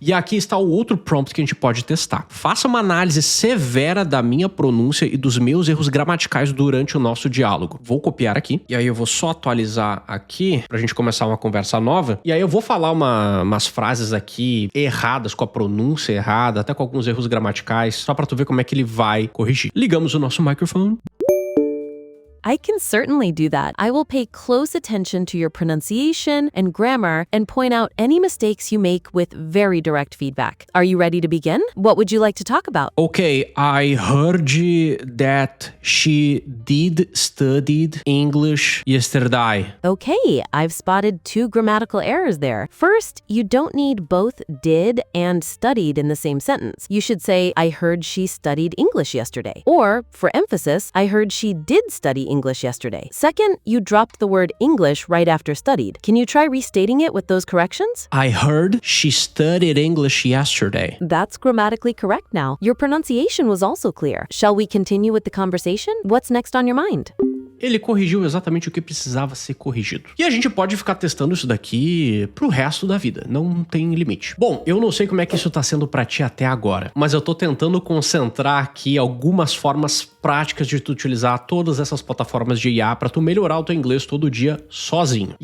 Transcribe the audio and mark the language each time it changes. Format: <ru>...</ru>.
<pt>E aqui está o outro prompt que a gente pode testar. Faça uma análise severa da minha pronúncia e dos meus erros gramaticais durante o nosso diálogo. Vou copiar aqui, e aí eu vou só atualizar aqui pra gente começar uma conversa nova. E aí eu vou falar umas frases aqui erradas, com a pronúncia errada, até com alguns erros gramaticais, só pra tu ver como é que ele vai corrigir. Ligamos o nosso microfone.</pt> <en>I can certainly do that. I will pay close attention to your pronunciation and grammar and point out any mistakes you make with very direct feedback. Are you ready to begin? What would you like to talk about? Okay, I heard that she did studied English yesterday. Okay, I've spotted 2 grammatical errors there. First, you don't need both did and studied in the same sentence. You should say, I heard she studied English yesterday. Or, for emphasis, I heard she did study English yesterday. Second, you dropped the word English right after studied. Can you try restating it with those corrections? I heard she studied English yesterday. That's grammatically correct now. Your pronunciation was also clear. Shall we continue with the conversation? What's next on your mind?</en> <pt>Ele corrigiu exatamente o que precisava ser corrigido. E a gente pode ficar testando isso daqui pro resto da vida, não tem limite. Bom, eu não sei como é que isso tá sendo pra ti até agora, mas eu tô tentando concentrar aqui algumas formas práticas de tu utilizar todas essas plataformas de IA pra tu melhorar o teu inglês todo dia sozinho.</pt>